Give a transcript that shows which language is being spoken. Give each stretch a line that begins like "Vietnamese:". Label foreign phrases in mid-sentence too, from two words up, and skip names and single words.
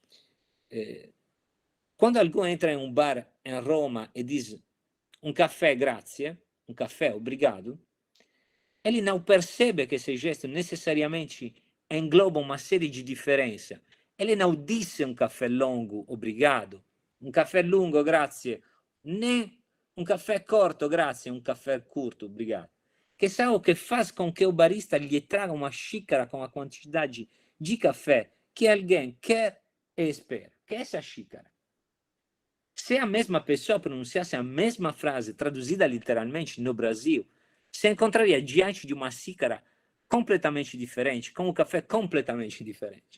Portuguese: Quando alguém entra em um bar em Roma e diz um café, grazie, um café, obrigado, ele não percebe que esse gesto necessariamente engloba uma série de diferenças. Ele não disse um café longo, obrigado, um café
Italian: lungo, grazie,
Portuguese: nem um café
Italian: corto, grazie,
Portuguese: um café curto, obrigado. Que é o que faz com que o barista lhe traga uma xícara com a quantidade de café que alguém quer e espera, que é essa xícara. se a mesma pessoa pronunciasse a mesma frase traduzida literalmente no Brasil, se encontraria diante de uma xícara completamente diferente, com um café completamente diferente.